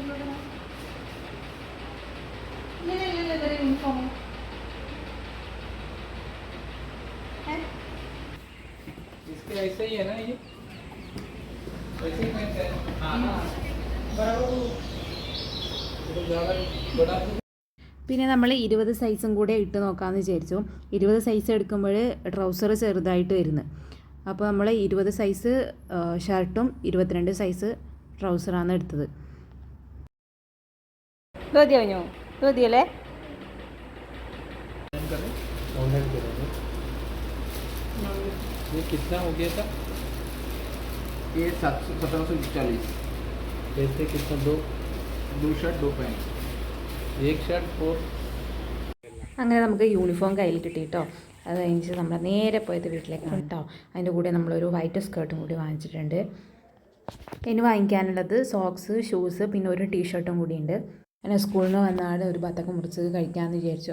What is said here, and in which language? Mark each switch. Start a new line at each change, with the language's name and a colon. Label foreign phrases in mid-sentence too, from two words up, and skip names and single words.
Hindi: इसके ऐसे ही है ना ये वैसे ही है। हाँ बड़ा
Malayalam: പിന്നെ നമ്മൾ 20 സൈസും കൂടെ ഇട്ട് നോക്കാമെന്ന് വിചാരിച്ചു. 20 സൈസ് എടുക്കുമ്പോൾ ട്രൗസർ ചെറുതായിട്ട് വരുന്നു. അപ്പോൾ നമ്മൾ 20 സൈസ് ഷർട്ടും 22 സൈസ് ട്രൗസറാണ് എടുത്തത്. ധോതി കഴിഞ്ഞു. ധോതിയല്ലേ?
Hindi: ये कितना हो गया था? ये 1740. जैसे कितना? दो शर्ट 2 पैंट. एक शर्ट 4.
Malayalam: അങ്ങനെ നമുക്ക് യൂണിഫോം കയ്യിൽ കിട്ടി കേട്ടോ. അത് കഴിഞ്ഞിട്ട് നമ്മൾ നേരെ പോയത് വീട്ടിലേക്കാണ് കേട്ടോ. അതിൻ്റെ കൂടെ നമ്മളൊരു വൈറ്റ് സ്കേർട്ടും കൂടി വാങ്ങിച്ചിട്ടുണ്ട്. ഇനി വാങ്ങിക്കാനുള്ളത് സോക്സ്, ഷൂസ്, പിന്നെ ഒരു ടീഷർട്ടും കൂടിയുണ്ട്. അങ്ങനെ സ്കൂളിൽ നിന്ന് വന്നാട് ഒരു ബത്തൊക്കെ മുറിച്ച് കഴിക്കാമെന്ന് വിചാരിച്ചു.